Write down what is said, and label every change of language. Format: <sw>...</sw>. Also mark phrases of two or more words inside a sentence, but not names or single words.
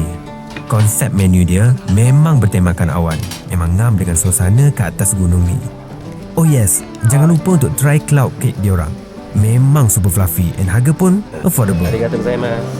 <ms>Konsep menu dia memang bertemakan awan. Memang ngam dengan suasana ke atas gunung ni.</ms> <en>Oh yes,</en> <ms>jangan lupa untuk try</ms> <en>cloud cake</en> <ms>dia orang. Memang</ms> <en>super fluffy</en> <ms>and harga pun affordable.</ms> <ja>ありがとうございます.</ja>